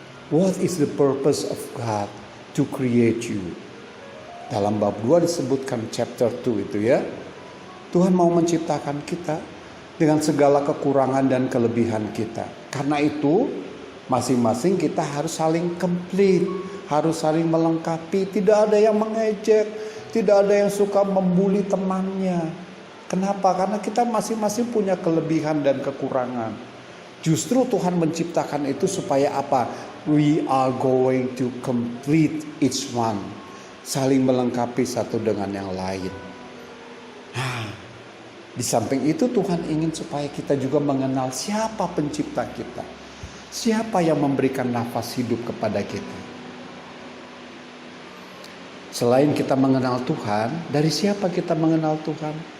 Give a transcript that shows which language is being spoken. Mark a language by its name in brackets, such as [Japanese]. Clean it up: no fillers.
[English] What is the purpose of God to create you? [Indonesian] Dalam bab 2 disebutkan chapter 2 itu ya. Tuhan mau menciptakan kita dengan segala kekurangan dan kelebihan kita. Karena itu masing-masing kita harus saling complete, harus saling melengkapi. Tidak ada yang mengejek, tidak ada yang suka membuli temannya. Kenapa? Karena kita masing-masing punya kelebihan dan kekurangan. Justru Tuhan menciptakan itu supaya apa? [English] We are going to complete each one. [Indonesian] Saling melengkapi satu dengan yang lain. Nah, di samping itu Tuhan ingin supaya kita juga mengenal siapa pencipta kita. Siapa yang memberikan nafas hidup kepada kita. Selain kita mengenal Tuhan, dari siapa kita mengenal Tuhan?